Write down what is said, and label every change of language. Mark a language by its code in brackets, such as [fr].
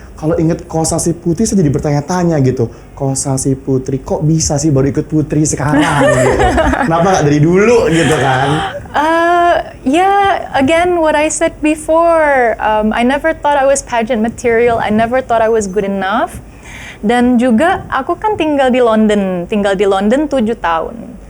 [id] Kalau inget Kosasih Putri saya jadi bertanya-tanya gitu. Kosasih Putri kok bisa sih baru ikut Putri sekarang gitu. Kenapa nggak dari dulu gitu kan? [en] Yeah, again, what I said before, I never thought I was pageant material. I never thought I was good enough. [id] Dan juga aku kan tinggal di London 7 tahun.